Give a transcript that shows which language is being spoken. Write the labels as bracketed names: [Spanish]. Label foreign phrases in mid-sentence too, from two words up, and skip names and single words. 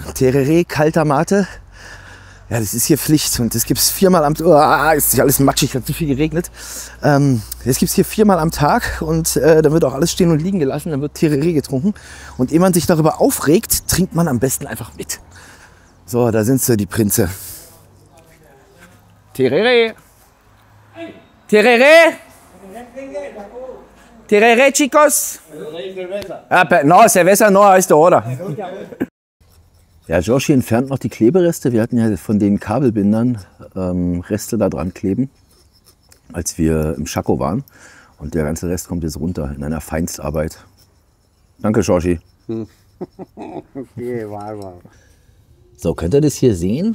[German] Tereré, kalter Mate. Ja, das ist hier Pflicht. Und das gibt es 4-mal am Tag. Ist nicht alles matschig, hat zu viel geregnet. Das gibt es hier 4-mal am Tag. Und da wird auch alles stehen und liegen gelassen. Dann wird Tereré getrunken. Und ehe man sich darüber aufregt, trinkt man am besten einfach mit. So, da sind sie, die Prinze. Tereré. Tereré. [Spanish] Tereré, chicos. No, cerveza no, [German] ist der oder. Ja, Jorge entfernt noch die Klebereste. Wir hatten ja von den Kabelbindern Reste da dran kleben, als wir im Chaco waren. Und der ganze Rest kommt jetzt runter in einer Feinstarbeit. Danke, Jorge. So, könnt ihr das hier sehen?